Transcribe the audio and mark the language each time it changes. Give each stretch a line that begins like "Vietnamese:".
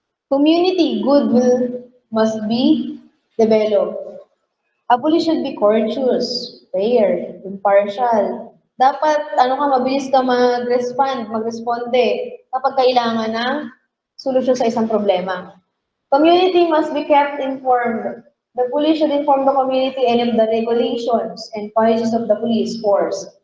English: Community goodwill must be developed. A police should be courteous, fair, impartial.
Filipino: Dapat, mabilis ka mag-responde kapag kailangan ng solusyon sa isang problema.
English: Community must be kept informed. The police should inform the community any of the regulations and policies of the police force.